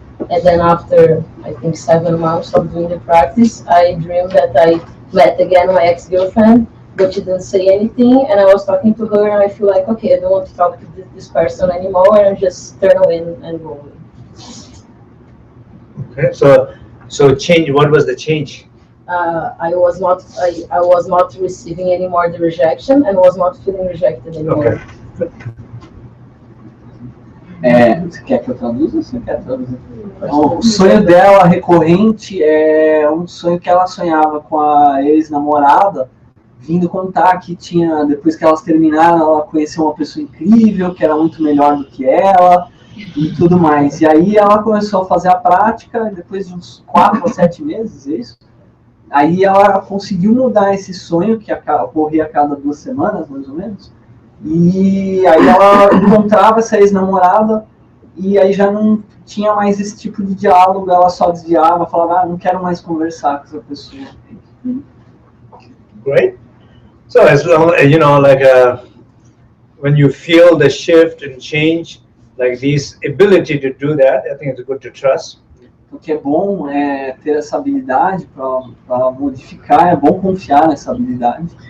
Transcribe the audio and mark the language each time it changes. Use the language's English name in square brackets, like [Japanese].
[English] And then after I think 7 months of doing the practice, I dreamed that I met again my ex-girlfriend, but she didn't say anything, and I was talking to her, and I feel like, okay, I don't want to talk to this person anymore, and I just turn away and go away. Okay, so change. What was the change? I was not receiving anymore the rejection, and was not feeling rejected anymore. Okay. [Portuguese] Você quer que eu traduza ou você quer traduzir? O sonho dela recorrente é um sonho que ela sonhava com a ex-namorada, vindo contar que depois que elas terminaram, ela conheceu uma pessoa incrível, que era muito melhor do que ela, e tudo mais. E aí ela começou a fazer a prática, depois de uns 4 a 7 meses, é isso? Aí ela conseguiu mudar esse sonho, que ocorria a cada 2 semanas, mais ou menos. E aí ela encontrava essa ex-namorada e aí já não tinha mais esse tipo de diálogo, ela só desviava, falava, não quero mais conversar com essa pessoa. [English] Great. So as long, like when you feel the shift and change, like this ability to do that, I think it's good to trust. [Portuguese] O que é bom é ter essa habilidade para modificar, é bom confiar nessa habilidade.